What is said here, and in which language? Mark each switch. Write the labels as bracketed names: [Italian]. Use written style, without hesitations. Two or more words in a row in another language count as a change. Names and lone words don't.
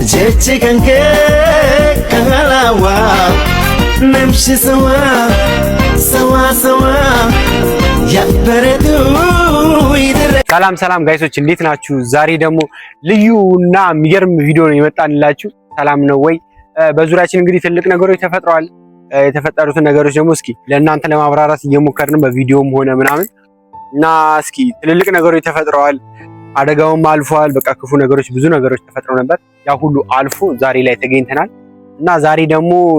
[Amharic] jechi kanke kalawa namshi sawa ya beredu idere ሰላም ጋይሶች እንዴት ናችሁ? ዛሬ ደግሞ ልዩና የሚገርም ቪዲዮ ነው የመጣንላችሁ። ሰላም ነው ወይ? በዙሪያችን እንግዲህ ትልቅ ነገሮች ተፈጥረዋል። የተፈጠሩትን ነገሮች ደግሞ እስኪ ለእናንተ ለማብራራት እየሞከርን በቪዲዮም ሆነ ምናምን እና እስኪ ትልልቅ ነገሮች ተፈጥረዋል። አደጋውም አልፏል። በቃ ክፉ ነገሮች ብዙ ነገሮች ተፈጥረው ነበር። ያ ሁሉ አልፎ ዛሬ ላይ ተገኝተናል እና ዛሬ ደግሞ